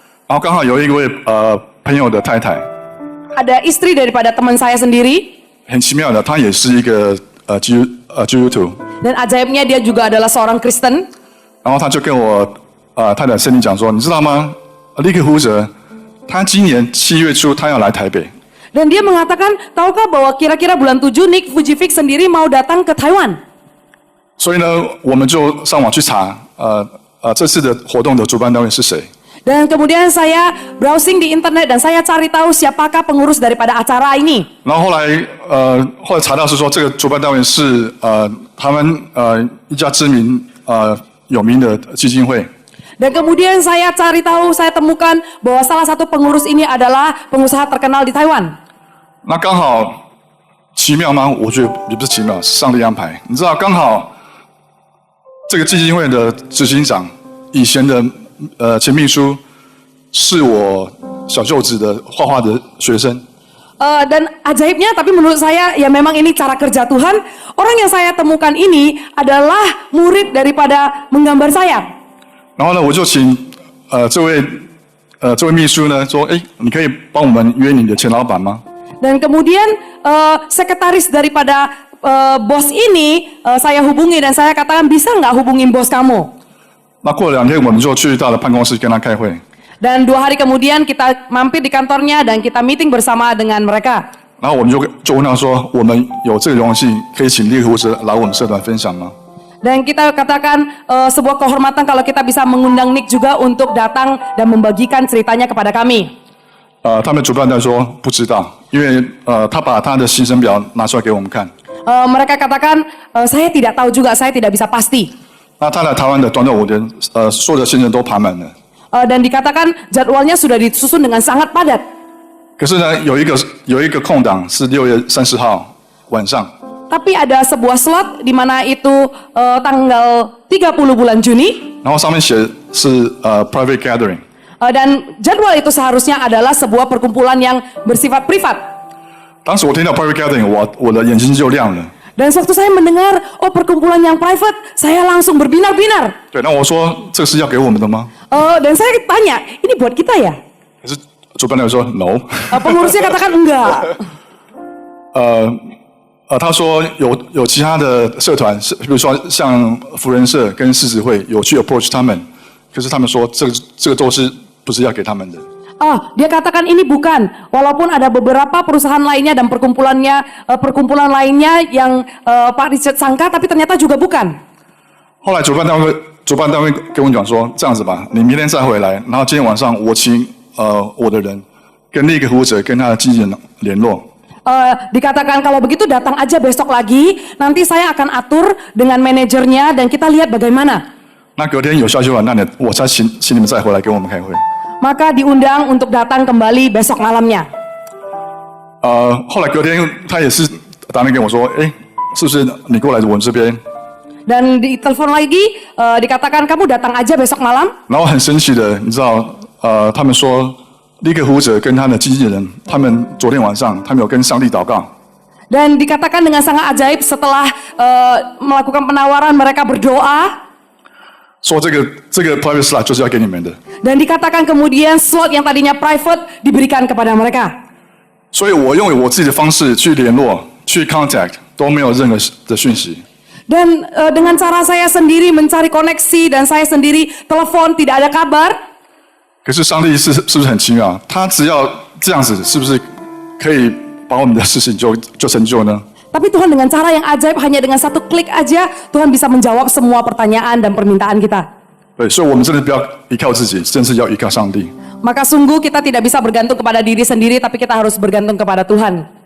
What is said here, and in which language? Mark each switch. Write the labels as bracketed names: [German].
[Chinese] 然后刚好有一位朋友的太太， [Indonesian] Ada istri daripada teman saya sendiri. [Chinese] 很奇妙的，她也是一个基督徒， [Indonesian] Dan ajaibnya dia juga adalah seorang Kristen. [Chinese] 然后她就跟我太太圣灵讲说，你知道吗？立克胡哲，他今年7月初他要来台北。 [Indonesian] Dan dia mengatakan, tahukah bahwa kira-kira bulan 7 Nick Fujifik sendiri mau datang ke Taiwan. [Chinese] 所以呢，我们就上网去查，这次的活动的主办单位是谁。 [Indonesian] Dan kemudian saya browsing di internet dan saya cari tahu siapakah pengurus daripada acara ini. [Chinese] 然后后来查到是说，这个主办单位是他们一家知名有名的基金会。 [Indonesian] Dan kemudian saya cari tahu, saya temukan bahwa salah satu pengurus ini adalah pengusaha terkenal di Taiwan. [Chinese] 那刚好奇妙吗？我觉得也不是奇妙，是上帝安排。你知道，刚好这个基金会的执行长以前的前秘书是我小舅子的画画的学生。 [Indonesian] Dan ajaibnya, tapi menurut saya ya memang ini cara kerja Tuhan. Orang yang saya temukan ini adalah murid daripada menggambar saya. [Chinese] 然后呢，我就请这位秘书呢说，你可以帮我们约你的前老板吗？ [Indonesian] Dan kemudian sekretaris daripada bos ini saya hubungi dan saya katakan, bisa nggak hubungin bos kamu? [Chinese] 那过了2天，我们就去到了办公室跟他开会。 [Indonesian] Dan 2 hari kemudian kita mampir di kantornya dan kita meeting bersama dengan mereka. [Chinese] 然后我们就问他说，我们有这个荣幸可以请立克胡哲来我们社团分享吗？ [Indonesian] Dan kita katakan sebuah kehormatan kalau kita bisa mengundang Nick juga untuk datang dan membagikan ceritanya kepada kami. [Chinese] 他们主办单位说不知道，因为他把他的行程表拿出来给我们看。 [Indonesian] Mereka katakan, saya tidak tahu juga, saya tidak bisa pasti. [Chinese] 那他来台湾的短短5天，所有的行程都排满了。 [Indonesian] Dan dikatakan jadwalnya sudah disusun dengan sangat padat. [Chinese] 可是呢，有一个空档是6月30号晚上。 [Indonesian] Tapi ada sebuah slot di mana itu tanggal 30 bulan Juni. [Chinese] 然后上面写是private gathering。 [Indonesian] Dan jadwal itu seharusnya adalah sebuah perkumpulan yang bersifat privat. [Chinese] 当时我听到 private gathering，我的眼睛就亮了。 [Indonesian] Dan sewaktu saya mendengar, perkumpulan yang private, saya langsung berbinar-binar. [Chinese] 对，那我说这是要给我们的吗？ [Indonesian] Dan saya tanya, ini buat kita ya? [Chinese] 可是主办单位说 no， [Indonesian] Pengurusnya katakan enggak. [Chinese] 他说有其他的社团，比如说像福人社跟狮子会有去 approach 他们，可是他们说这个都是不是要给他们的。 [Indonesian] Dia katakan ini bukan, walaupun ada beberapa perusahaan lainnya dan perkumpulan lainnya yang Pak Richard sangka, tapi ternyata juga bukan. [Chinese] 后来主办单位跟我讲说，这样子吧，你明天再回来，然后今天晚上我请我的人跟另一个服务者跟他的经纪人联络。 [Indonesian] Dikatakan kalau begitu datang aja besok lagi, nanti saya akan atur dengan manajernya dan kita lihat bagaimana. [Chinese] 那隔天有消息完，我才请你们再回来跟我们开会。 [Indonesian] Maka diundang untuk datang kembali besok malamnya. [Chinese] 后来隔天他也是打电话跟我说，是不是你过来我们这边？ [Indonesian] Dan ditelepon lagi, dikatakan kamu datang aja besok malam. [Chinese] 然后很神奇的，你知道，他们说立刻服务者跟他的经纪人，他们昨天晚上他们有跟上帝祷告。 [Indonesian] Dan dikatakan dengan sangat ajaib setelah melakukan penawaran mereka berdoa. [Chinese] 说这个 private slot 就是要给你们的。 [Indonesian] Dan dikatakan kemudian slot yang tadinya private diberikan kepada mereka. [Chinese] 所以我用我自己的方式去联络、去 contact 都没有任何的讯息。 [Indonesian] Dan dengan cara saya sendiri mencari koneksi dan saya sendiri telepon tidak ada kabar. [Chinese] 可是上帝是不是很奇妙？他只要这样子，是不是可以把我们的事情就成就呢？ [Indonesian] Tapi Tuhan dengan cara yang ajaib, hanya dengan satu klik aja Tuhan bisa menjawab semua pertanyaan dan permintaan kita. [Chinese] 对，所以我们真的不要依靠自己，真是要依靠上帝。 [Indonesian] Maka sungguh kita tidak bisa bergantung kepada diri sendiri, tapi kita harus bergantung kepada Tuhan.